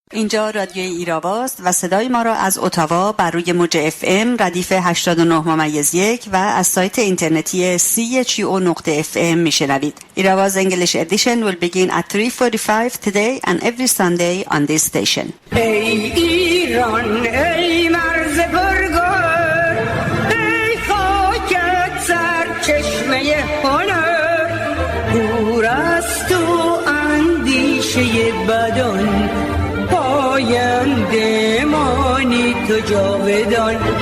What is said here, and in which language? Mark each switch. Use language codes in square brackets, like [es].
[fa] اینجا رادیو ایرآواست و صدای ما را از اتاوا بر روی موج FM ردیف 89.1 و از سایت اینترنتی chio.fm میشنوید. [en] ایرآواز English edition will begin at 3:45 today and every Sunday on this station. [fa] ای ایران ای مرز پرگوهر، ای خاکت سرچشمه هنر، دور از تو اندیشه بدان، پاینده مانی تو جاودان.